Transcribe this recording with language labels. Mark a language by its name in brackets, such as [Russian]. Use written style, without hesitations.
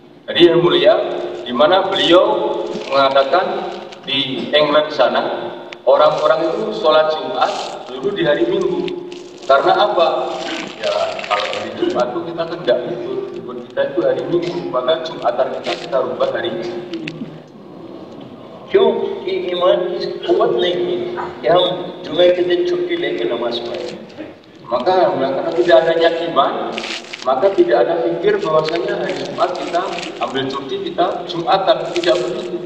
[Indonesian] Jadi yang mulia, di mana beliau mengatakan di England sana orang-orang itu sholat Jumat dulu di hari Minggu. Karena apa? Ya kalau hari Jumat itu kita tidak libur, libur kita itu hari Minggu, maka Jumatan kita rubah hari Minggu. [Hindi] क्यों? कि ईमान की कुव्वत नहीं थी कि हम जुमे के दिन छुट्टी लेके नमाज पढ़ें। [Indonesian] Maka karena tidak adanya iman, maka tidak ada pikir bahwasanya hari Jumat kita ambil cuti, kita Jumatan, tidak begitu.